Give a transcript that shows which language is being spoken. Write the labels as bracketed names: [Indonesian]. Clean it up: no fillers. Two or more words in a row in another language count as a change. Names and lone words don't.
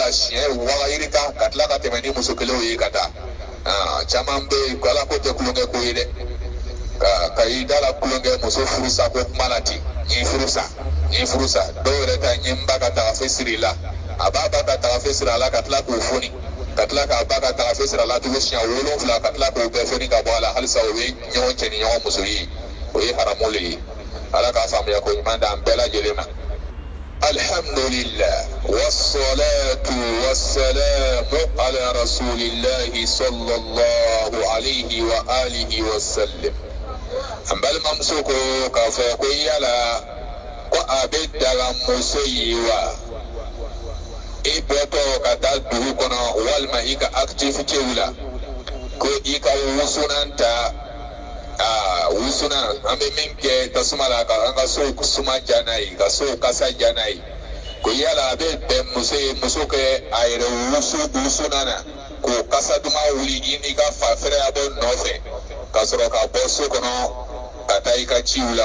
[Bambara] siɲɛ wagayirika ka tila ka tɛmɛ ni muso kelenw ye ka taa caman bɛ yen ala ko tɛ kulonkɛ ko ye dɛ ka i da la kulonkɛ muso furusa ko kuma la ten n ye furusa dɔw yɛrɛ ta n ye n ba ka tagafe siri la a b'a ba ka tagafe siri a la ka tila k'o foni ka tila k'a ba ka tagafe siri a la tugun siɲɛ 7 ka tila k'o bɛɛ foni ka bɔ a la halisa o ye ɲɔgɔn cɛ ni ɲɔgɔn muso ye o ye haramu le ye ala k'a faamuya ko ɲuman d'an bɛɛ lajɛlen ma. [Arabic] الحمد لله والصلاة والسلام على رسول الله صلى الله عليه وآله وسلم. [Bambara] An balimamuso ko k'a fɔ ko yala ko a bɛ daga muso ye wa i bɔtɔ ka taa dugu kɔnɔ walima i ka activitew la ko i ka wusunan ta wusunan an bɛ min kɛ tasuma la ka an ka so suma ja n'a ye ka so kasa ja n'a ye ko yala a bɛ bɛn muso ye muso kɛ a yɛrɛ wusunan na k'o kasa duman wuli i n'i ka fafɛrɛya bɔ nɔfɛ ka sɔrɔ ka bɔ so kɔnɔ ka taa i ka ciw la